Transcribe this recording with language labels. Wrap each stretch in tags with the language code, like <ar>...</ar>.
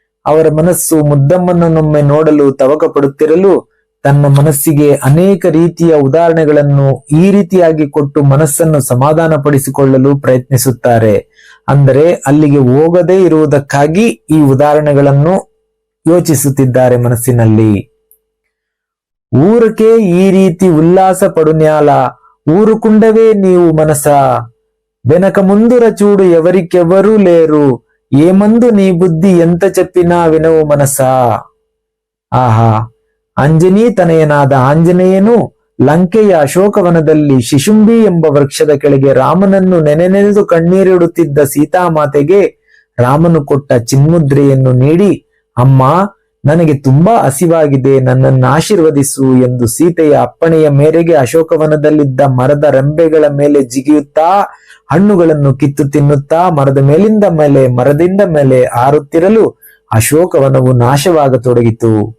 <kn>ಅವರ ಮನಸ್ಸು ಮುದ್ದಮ್ಮನನ್ನೊಮ್ಮೆ ನೋಡಲು ತವಕ ಪಡುತ್ತಿರಲು ತನ್ನ ಮನಸ್ಸಿಗೆ ಅನೇಕ ರೀತಿಯ ಉದಾಹರಣೆಗಳನ್ನು ಈ ರೀತಿಯಾಗಿ ಕೊಟ್ಟು ಮನಸ್ಸನ್ನು ಸಮಾಧಾನಪಡಿಸಿಕೊಳ್ಳಲು ಪ್ರಯತ್ನಿಸುತ್ತಾರೆ. ಅಂದರೆ ಅಲ್ಲಿಗೆ ಹೋಗದೇ ಇರುವುದಕ್ಕಾಗಿ ಈ ಉದಾಹರಣೆಗಳನ್ನು ಯೋಚಿಸುತ್ತಿದ್ದಾರೆ ಮನಸ್ಸಿನಲ್ಲಿ. ಊರಕ್ಕೆ ಈ ರೀತಿ ಉಲ್ಲಾಸ ಪಡುನ್ಯಾಲ</kn> <te>ఊరుకుండవే నీవు మనసా వెనక ముందుర చూడు ఎవరికెవ్వరూ లేరు ఏమందు నీ బుద్ధి ఎంత చెప్పినా వినవు మనసా.</te> <kn>ಆಹಾ, ಅಂಜನಿ ತನಯನಾದ ಆಂಜನೇಯನು ಲಂಕೆಯ ಅಶೋಕವನದಲ್ಲಿ ಶಿಶುಂಬಿ ಎಂಬ ವೃಕ್ಷದ ಕೆಳಗೆ ರಾಮನನ್ನು ನೆನೆನೆನೆದು ಕಣ್ಣೀರಿಡುತ್ತಿದ್ದ ಸೀತಾಮಾತೆಗೆ ರಾಮನು ಕೊಟ್ಟ ಚಿನ್ಮುದ್ರೆಯನ್ನು ನೀಡಿ, ಅಮ್ಮ, ನನಗೆ ತುಂಬಾ ಹಸಿವಾಗಿದೆ, ನನ್ನನ್ನು ಆಶೀರ್ವದಿಸು ಎಂದು ಸೀತೆಯ ಅಪ್ಪಣೆಯ ಮೇರೆಗೆ ಅಶೋಕವನದಲ್ಲಿದ್ದ ಮರದ ರೆಂಬೆಗಳ ಮೇಲೆ ಜಿಗಿಯುತ್ತಾ ಹಣ್ಣುಗಳನ್ನು ಕಿತ್ತು ತಿನ್ನುತ್ತಾ ಮರದಿಂದ ಮೇಲೆ ಹಾರುತ್ತಿರಲು ಅಶೋಕವನವು ನಾಶವಾಗತೊಡಗಿತು.</kn>